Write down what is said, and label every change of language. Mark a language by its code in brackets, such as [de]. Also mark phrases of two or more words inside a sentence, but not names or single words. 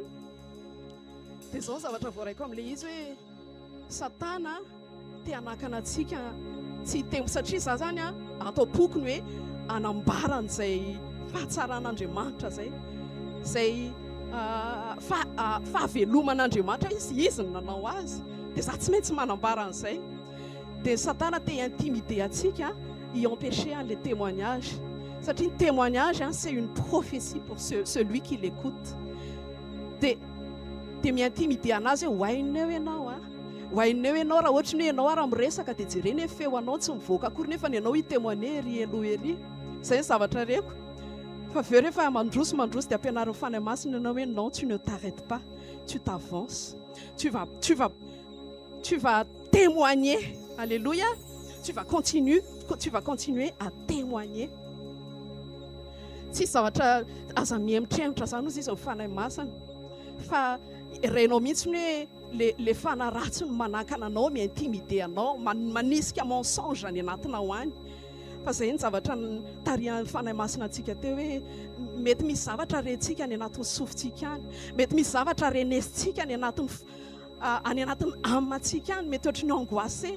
[mg] Dia izao ny zavatra voaraiko amin'ilay izy hoe Satana te hanakana antsika tsy hitemo, satria za zany atao pokony hoe anambara an'izay fahatsaran'Andriamanitra zay fahaveloman'Andriamanitra izy ny nanao azy, dia za tsy maintsy manambara an'izay. Dia Satana te intimider antsika, [fr] y empêcher les témoignages, [mg] satria ny [fr] témoignage c'est une prophétie pour celui qui l'écoute. [mg] Dia miintimider anazy hoe hoainao ianao raha ohatrany hoe ianao raha miresaka dia jereny hoe feo anao tsy mivoaka akory nefa ianao hitemoigner ery. Zay ny zavatra reko. Fa aveo rehefa mandroso dia ampianarin'ny fanahy masina ianao hoe [fr] non, tu ne t'arrêtes pas, tu t'avances, tu vas témoigner. [mg] Alléluia. [fr] Tu vas continuer à témoigner. [mg] Tsy zavatra aza miemitremitra zany izy amin'ny fanahy masina, fa renao mihitsy hoe le fanahy ratsy no manakana anao, miintimider anao, manisika mensonge any anatinao any. Fa zay ny zavatra tarihan'ny fanahy masina antsika teo hoe mety misy zavatra rentsika any anatin'ny sofintsika any, mety misy zavatra renesintsika any anatin'ny amantsika any, mety ohatrany angoissé.